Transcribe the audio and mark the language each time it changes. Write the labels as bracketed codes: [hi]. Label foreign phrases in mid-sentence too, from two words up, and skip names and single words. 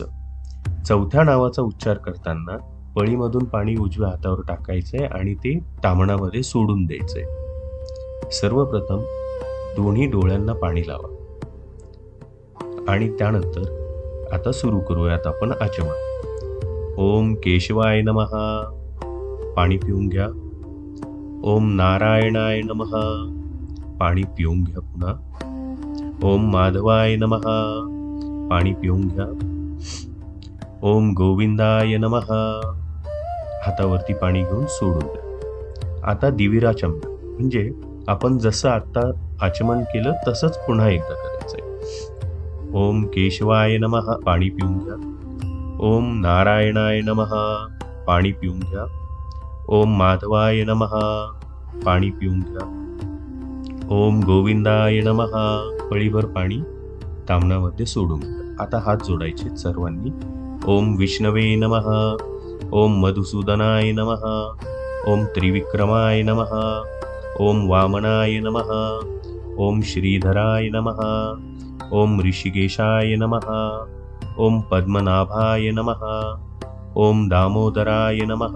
[mr] 4थ्या नावाचा उच्चार करताना पळीमधून पाणी उजव्या हातावर टाकायचंय आणि ते तामणामध्ये सोडून द्यायचंय. सर्वप्रथम दोन्ही डोळ्यांना पाणी लावा आणि त्यानंतर आता सुरू करूयात आपण आचमन. [sa] ओम केशवाय नमः. [mr] पाणी पिऊन घ्या. [sa] ओम नारायणाय नमः. [mr] पाणी पिऊन घ्या पुन्हा. [sa] ओम माधवाय नमः. [mr] पाणी पिऊन घ्या. [sa] ओम गोविंदाय नमः. [mr] हातावरती पाणी घेऊन सोडून द्या. आता दिविराचमन म्हणजे आपण जसं आता आचमन केलं तसंच पुन्हा एकदा करायचंय. [sa] ओम केशवाय नमः. [mr] पाणी पिऊन घ्या. [sa] ओम नारायणाय नमः. [mr] पाणी पिऊन घ्या. [sa] ओम माधवाय नमः. [mr] पाणी पिऊन घ्या. [sa] ओम गोविंदाय नमः. [mr] पळीभर पाणी तामणामध्ये सोडून घ्या. आता हात जोडायचे सर्वांनी. [sa] ओम विष्णवे नमः. ओम मधुसूदनाय नमः. ओम त्रिविक्रमाय नमः. ओम वामनाय नमः. ओम श्रीधराय नमः. ओम ऋषिकेशाय नमः. ओम पद्मनाभाय नमः. ओम दामोदराय नमः.